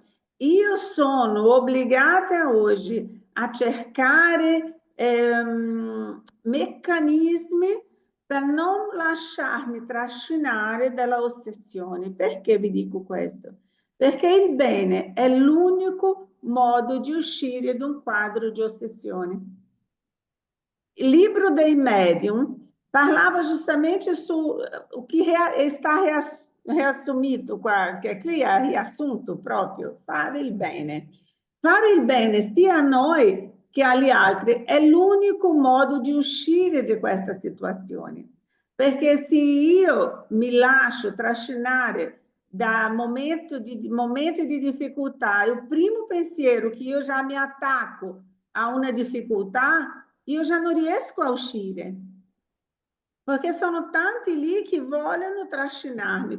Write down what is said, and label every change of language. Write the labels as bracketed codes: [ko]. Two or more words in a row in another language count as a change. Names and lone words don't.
[it] Io sono obbligata oggi a cercare meccanismi per non lasciarmi trascinare dalla ossessione. Perché vi dico questo? Perché il bene è l'unico modo di uscire da un quadro di ossessione. Il libro dei medium parlava [pt] justamente su o que está reassumido qua, [it] che qui è riassunto proprio, fare il bene. Fare il bene sia a noi che agli altri è l'unico modo di uscire di questa situazione. Perché se io mi lascio trascinare da momenti di difficoltà, il primo pensiero che io già mi attacco a una difficoltà, io già non riesco a uscire, perché sono tanti lì che vogliono trascinarmi.